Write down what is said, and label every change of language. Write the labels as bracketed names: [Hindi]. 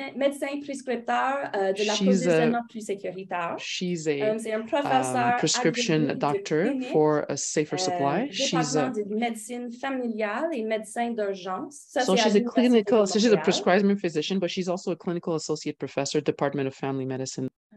[French] Médecin prescripteur de l'approvisionnement plus sécuritaire. [English] She's a prescription doctor for a safer supply. She's a [French] médecine familiale et médecin d'urgence. [English] So she's a prescribing physician, but she's also a clinical associate professor, Department of Family Medicine.